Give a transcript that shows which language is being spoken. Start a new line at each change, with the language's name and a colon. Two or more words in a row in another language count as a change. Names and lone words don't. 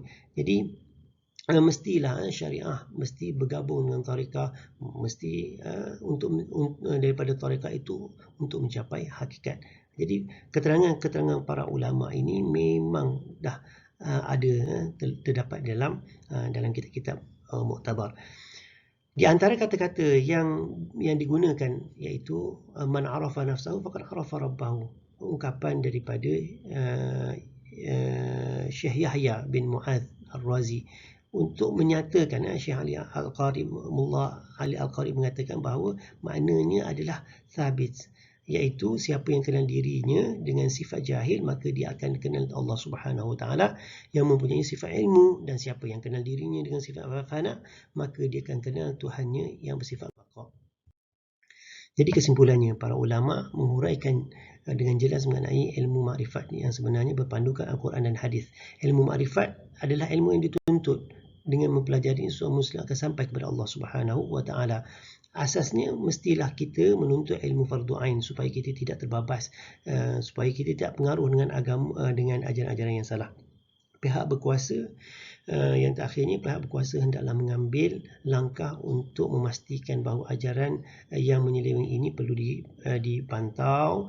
Malay: Jadi mestilah syariah mesti bergabung dengan tarekah, mesti untuk daripada tarekah itu untuk mencapai hakikat. Jadi keterangan-keterangan para ulama ini memang dah ada terdapat dalam kitab-kitab muktabar. Di antara kata-kata yang digunakan iaitu
Arabic: man arafa nafsahu faqad arafa rabbahu,
Malay: ungkapan daripada Syekh Yahya bin Mu'adz Ar-Razi untuk menyatakan, Syekh Ali Al-Qari, Mullah Ali Al-Qari mengatakan bahawa maknanya adalah thabit, iaitu siapa yang kenal dirinya dengan sifat jahil, maka dia akan kenal Allah
Arabic: Subhanahu Wa Taala
Malay: yang mempunyai sifat ilmu, dan siapa yang kenal dirinya dengan sifat fana, maka dia akan kenal Tuhannya yang bersifat baqa. Jadi kesimpulannya, para ulama menguraikan dengan jelas mengenai ilmu makrifat yang sebenarnya berpandukan Al-Quran dan hadis. Ilmu makrifat adalah ilmu yang dituntut dengan mempelajari, seorang Muslim akan sampai kepada Allah
Arabic: Subhanahu Wa Taala.
Malay: Asasnya mestilah kita menuntut ilmu fardu ain supaya kita tidak terbabas, supaya kita tidak pengaruh dengan agama, dengan ajaran-ajaran yang salah. Pihak berkuasa, yang terakhirnya, pihak berkuasa hendaklah mengambil langkah untuk memastikan bahawa ajaran yang menyeleweng ini perlu dipantau,